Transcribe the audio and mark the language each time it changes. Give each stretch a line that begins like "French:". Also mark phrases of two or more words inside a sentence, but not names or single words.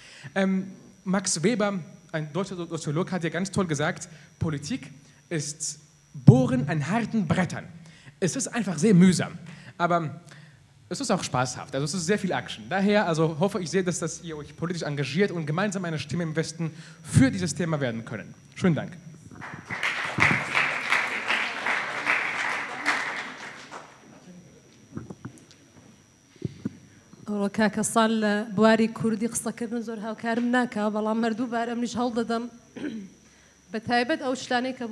German: Max Weber, ein deutscher Soziologe, hat ja ganz toll gesagt, Politik ist Bohren an harten Brettern. Es ist einfach sehr mühsam, aber es ist auch spaßhaft, also es ist sehr viel Action. Daher also hoffe ich sehr, dass ihr euch politisch engagiert und gemeinsam eine Stimme im Westen für dieses Thema werden können. Schönen Dank.
Central Kurdish: کاکە ساڵ لە بواری کوردی قسەکردن زۆر هاوکارم ناکە بەڵام مردوو بار ئەمنیش هەڵدەدەم بە تایبەت ئەو شتانەی کە بۆ